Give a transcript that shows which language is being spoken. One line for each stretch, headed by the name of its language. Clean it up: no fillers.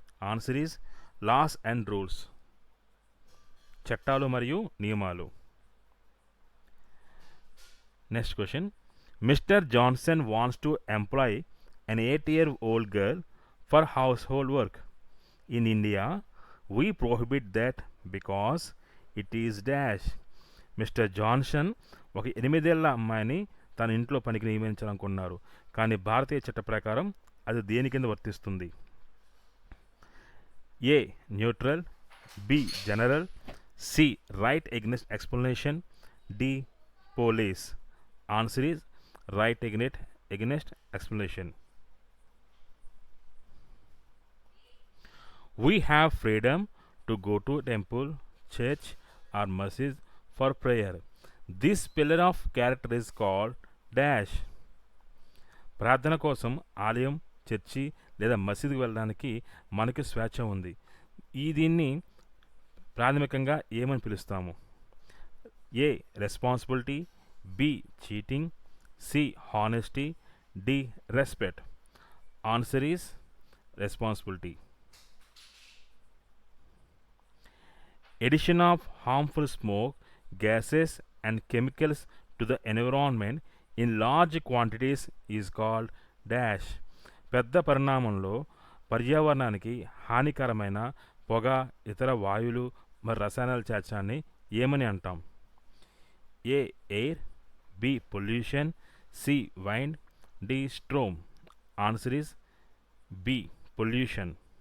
English: answer is laws and rules,
Telugu: చట్టాలు మరియు నియమాలు.
English: Next question, mister Johnson wants to employ an 8-year-old girl for household work. In India, we prohibit that because it is dash.
Telugu: Mister Johnson ఒక 8 ఏళ్ల అమ్మాయిని తన ఇంట్లో పనికి నియమించాలనుకున్నారు. కానీ భారతీయ చట్ట ప్రకారం అది దేని కింద వర్తిస్తుంది?
English: A neutral, B general, C right against explanation, D police. Answer is right against explanation. We have freedom to go to temple, church or masjid for prayer. This pillar of character is called dash.
Telugu: ప్రార్థన కోసం ఆలయం, church లేదా మసీదుకు వెళ్ళడానికి మనకి స్వేచ్ఛ ఉంది. దీన్ని ప్రాథమికంగా ఏమని పిలుస్తాము?
English: A responsibility, B cheating, C honesty, D respect. Answer is responsibility. Addition of harmful smoke, gases and chemicals to the environment in large quantities is called dash.
Telugu: పెద్ద పరిణామంలో పర్యావరణానికి హానికరమైన పొగ, ఇతర వాయువులు మరి రసాయనాలు చేర్చడాన్ని ఏమని అంటాం?
English: A air, B pollution, C wind, D storm. Answer is B pollution.